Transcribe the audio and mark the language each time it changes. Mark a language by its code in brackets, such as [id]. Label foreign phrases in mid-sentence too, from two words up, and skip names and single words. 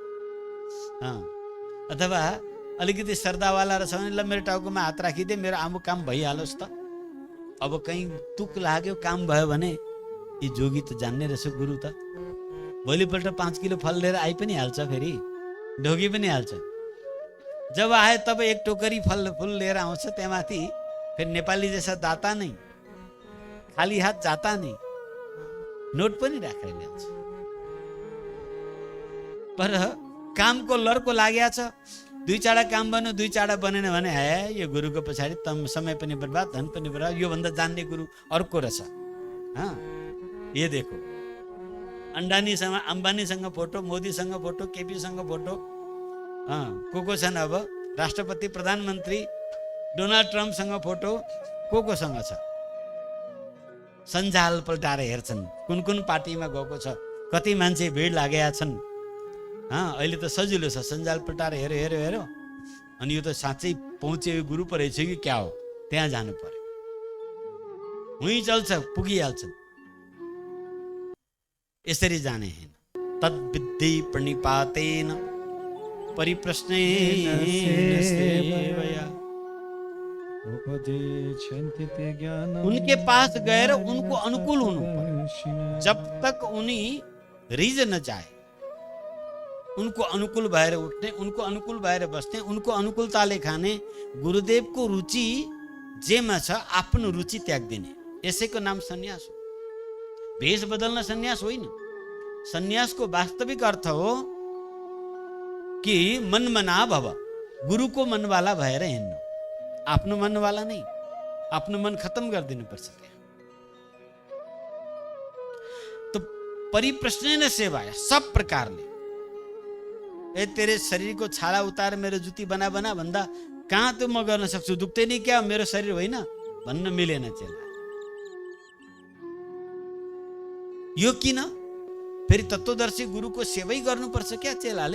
[ne] अथवा अलिकति श्रद्धावाला रहेछ भने ल मेरो टाउकोमा हात राखिदिए, मेरो अमुक काम भइहालोस् त। अब कहीँ तुक लाग्यो, काम भयो भने यी जोगी त जान्ने रहेछ गुरु त, भोलिपल्ट 5 किलो फल लिएर आइ पनि हाल्छ, फेरि ढोगी पनि हाल्छ। जब आए तब एक टोकरी फल लिएर आउँछ, त्यहाँमाथि [hi] फिर नेपाली जैसा दाता नहीं, खाली हाथ जाता नहीं, [ne] नोट पनि राखेर ल्याउँछ। पर कामको लर्को लाग्या छ, 2-4 काम बन्यो, 2-4 बनेन भने है यो गुरुको पछाडि तम समय पनि बर्बाद, धन पनि बर्बाद। यो भन्दा जान्ने गुरु अर्को रहेछ। [hi] ये देखो, [ne] अंबानीसँग फोटो, मोदीसँग फोटो, केपीसँग फोटो, को छन् अब राष्ट्रपति, प्रधानमन्त्री, डोनाल्ड ट्रम्पसँग फोटो, कोसँग छ। सञ्जाल पल्टाएर हेर्छन् कुन कुन पार्टीमा गएको छ, कति मान्छे भिड लागेका छन्। अहिले त सजिलो छ, सञ्जाल पल्टाएर हेरो अनि यो त साँच्चै पहुँचे गुरु पो रहेछ कि क्या हो, त्यहाँ जानु पर्यो, हुँ चल्छ, पुगिहाल्छ। यसरी जाने हैन। [sa] तद्विद्धि प्रणिपातेन, परिप्रश्नेन सेवया। उपदेशन्ति ते ज्ञानम् [hi] उनके पास गए उनको अनुकूल होना पड़े। जब तक उन्हीं रिज न जाए, [ne] उनको अनुकूल भएर उठने, उनको अनुकूल भएर बस्ने, उनको अनुकूलताले खाने, गुरुदेवको रुचि जेमा छ आफ्नो रुचि त्याग्दिने, यसैको नाम सन्यास हो। भेष बदल्न सन्यास होइन। सन्यासको वास्तविक अर्थ हो कि [sa] मनमना भव, [ne] गुरुको मनवाला भएर हिँड्नु, आफ्नो मनवाला नहीं। आफ्नो मन खत्म गरिदिनु पर्छ त्यहाँ। [sa] तो परिप्रश्नेन सेवाया, [ne] सब प्रकारले। [hi] ए तेरे शरीर को छाला उतार [ne] मेरो जुती बना बना भन्दा कहाँ त म गर्न सक्छु, दुख्दै नि क्या मेरो शरीर होइन भन्न मिलेन चेला। यो किन? फेरि तत्त्वदर्शी गुरुको सेवै गर्नुपर्छ क्या चेलाले?